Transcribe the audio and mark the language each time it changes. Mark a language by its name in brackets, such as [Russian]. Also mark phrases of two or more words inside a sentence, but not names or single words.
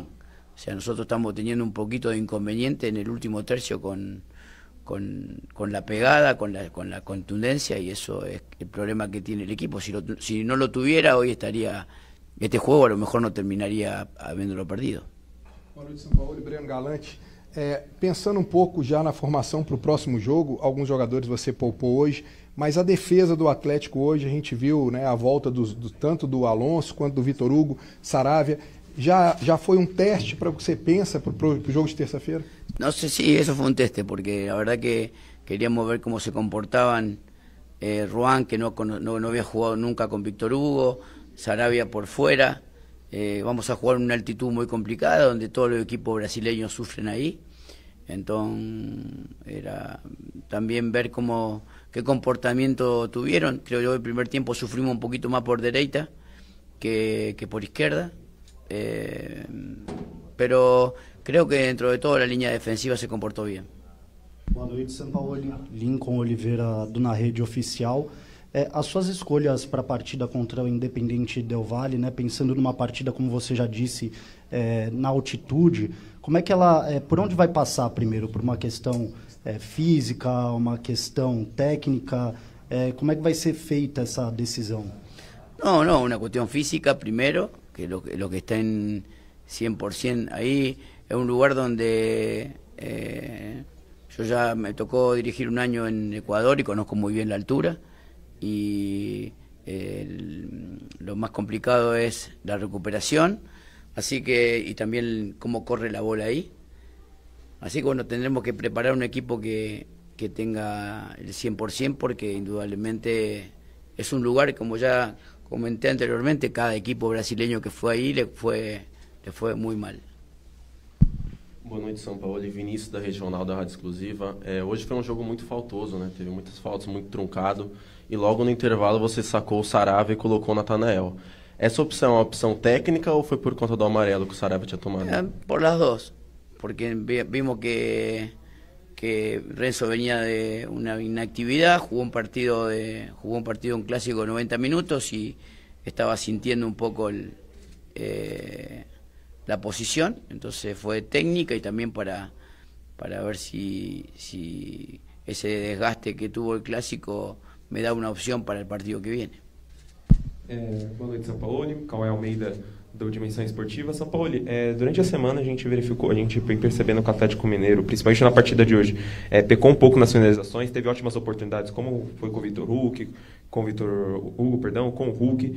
[Spanish] O sea, nosotros estamos teniendo un poquito de inconveniente en el último tercio con la pegada, con la contundencia, y eso es el problema que tiene el equipo. Si no lo tuviera, hoy estaría, este juego a lo mejor no terminaría habiéndolo perdido. [Portuguese] Boa noite, São Paulo, Breno Galante. Pensando um pouco já na formação para o próximo jogo, alguns jogadores você poupou hoje, mas a defesa do Atlético hoje, a gente viu, né, a volta tanto do Alonso quanto do Vitor Hugo, Saravia. Já foi um teste para o que você pensa para o jogo de terça-feira? [Spanish] No sé si eso fue un teste, porque la verdad que queríamos ver cómo se comportaban Ruan, que no había jugado nunca con Víctor Hugo, Saravia por fuera. Vamos a jugar en una altitud muy complicada, donde todos los equipos brasileños sufren ahí. Entonces era también ver qué comportamiento tuvieron. Creo yo el primer tiempo sufrimos un poquito más por derecha que por izquierda, pero creo que dentro de todo la línea defensiva se comportó bien. [Portuguese] Boa noite, Sampaoli. Lincoln Oliveira do Na Rede Oficial. As suas escolhas para a partida contra o Independiente Del Valle, né, pensando numa partida, como você já disse, na altitude, como é que ela, por onde vai passar primeiro? Por uma questão física, uma questão técnica? Como é que vai ser feita essa decisão? [Spanish] No, una cuestión física primero, que lo que está en 100% ahí, es un lugar donde yo ya me tocó dirigir un año en Ecuador y conozco muy bien la altura, y lo más complicado es la recuperación, así que, y también cómo corre la bola ahí. Así que bueno, tendremos que preparar un equipo que tenga el 100%, porque indudablemente es un lugar, como ya comenté anteriormente, cada equipo brasileño que fue ahí le fue muy mal. [Portuguese] Boa noite, Sampaoli. Vinícius, da Regional da Rádio Exclusiva. Hoje foi um jogo muito faltoso, né? Teve muitas faltas, muito truncado. E logo no intervalo você sacou o Saravia e colocou o Natanael. Essa opção é uma opção técnica ou foi por conta do amarelo que o Saravia tinha tomado? [Spanish] Por las dos. Porque vimos que Renzo venía de una inactividad, jugó un partido un clásico de 90 minutos y estaba sintiendo un poco la posición, entonces fue técnica y también para ver si ese desgaste que tuvo el clásico me da una opción para el partido que viene. [Portuguese] Boa noite, Sampaoli. Cauê Almeida, do Dimensão Esportiva. Sampaoli, durante a semana a gente foi percebendo que o Atlético Mineiro, principalmente na partida de hoje, pecou um pouco nas finalizações, teve ótimas oportunidades, como foi com o Vitor Hugo, com o Hulk.